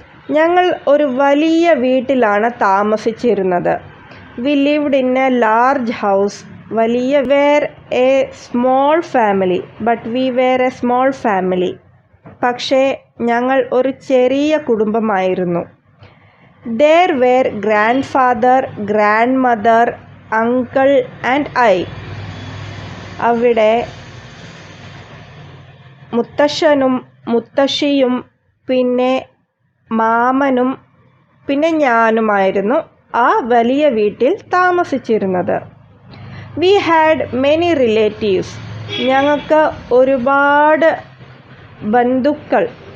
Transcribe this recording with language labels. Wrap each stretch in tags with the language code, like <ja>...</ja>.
<ml>ഞങ്ങൾ ഒരു വലിയ വീട്ടിലാണ് താമസിച്ചിരുന്നത്.</ml> <en>We lived in a large house. വലിയ were a small family. But we were a small family.</en> <ml>പക്ഷേ ഞങ്ങൾ ഒരു ചെറിയ കുടുംബമായിരുന്നു.</ml> <en>There were grandfather, grandmother, uncle and I.</en> <ml>അവിടെ മുത്തശ്ശനും മുത്തശ്ശിയും പിന്നെ മാമനും പിന്നെ ഞാനുമായിരുന്നു ആ വലിയ വീട്ടിൽ താമസിച്ചിരുന്നത്.</ml> <en>We had many relatives.</en> <ml>ഞങ്ങൾക്ക് ഒരുപാട് ബന്ധുക്കൾ.</ml>